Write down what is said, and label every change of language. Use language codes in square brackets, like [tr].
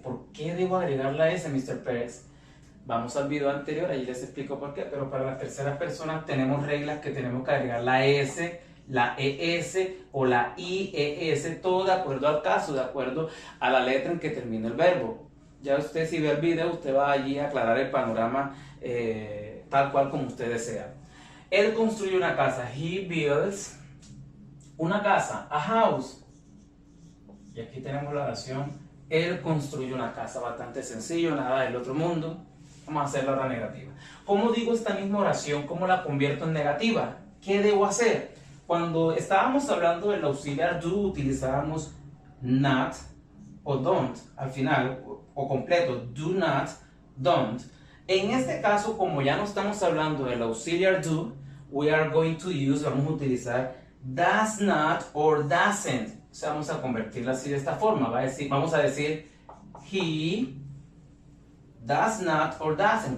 [es] ¿Por qué debo agregar la S, Mr. Pérez? Vamos al video anterior, allí les explico por qué, pero para las terceras personas tenemos reglas que tenemos que agregar la S, la ES o la IES, todo de acuerdo al caso, de acuerdo a la letra en que termina el verbo. Ya usted, si ve el video, usted va allí a aclarar el panorama tal cual como usted desea. Él construye una casa. [en] He builds [es] una casa, [en] a house. [es] Y aquí tenemos la oración, él construye una casa. Bastante sencillo, nada del otro mundo. Vamos a hacerla ahora negativa. ¿Cómo digo esta misma oración? ¿Cómo la convierto en negativa? ¿Qué debo hacer? Cuando estábamos hablando del auxiliar do, utilizábamos not o don't al final, o completo, do not, don't. En este caso, como ya no estamos hablando del auxiliar do, vamos a utilizar [en] does not or doesn't. [es] O sea, vamos a convertirla así de esta forma. Vamos a decir [en] he does not or doesn't.